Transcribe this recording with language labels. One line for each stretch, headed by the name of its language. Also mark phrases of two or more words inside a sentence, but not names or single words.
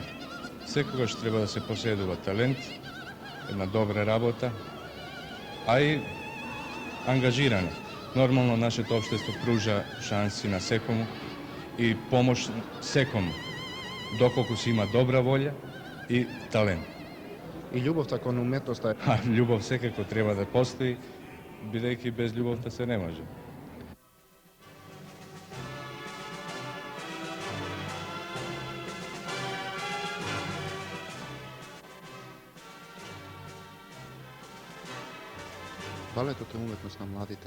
Macedonian: Секогаш треба да се поседува талент, една добра работа, а и ангажиране. Нормално нашето општество пружа шанси на секому и помош секому, доколку си има добра волја и талент. И љубовта кон уметноста.
Serbian: A ljubav svakako treba da postoji,
Macedonian: бидејќи без љубовта се не може. Балетот е уметност на младите.